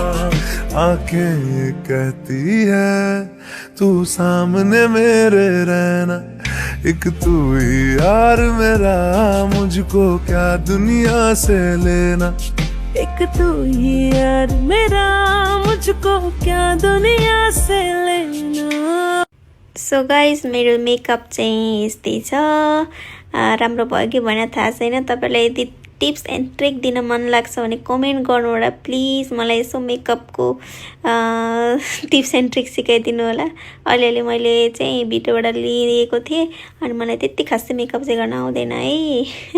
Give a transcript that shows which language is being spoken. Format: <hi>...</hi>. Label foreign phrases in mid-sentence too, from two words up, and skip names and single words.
<hi>आंखें कहती है तू सामने मेरे रहना, एक तू ही यार मेरा, मुझको क्या दुनिया से लेना। एक तू ही यार मेरा, मुझको क्या दुनिया से लेना।</hi> <en>so guys,</en> <ne>मेरो मेकअप चाहिँ यस्तै छ। राम्रो भयो कि भएन थाहा छैन। तपाईलाई यदि</ne> <en>tips and trick</en> <ne>दिन मन लाग्छ भने कमेन्ट गर्नु होला प्लिज। मलाई यसो मेकअपको</ne> <en>tips and trick</en> <ne>सिकाइदिनु होला। अलिअलि मैले चाहिँ भिडियोबाट लिएको थिएँ अनि मलाई त्यति खासै मेकअप चाहिँ गर्न आउँदैन है।</ne>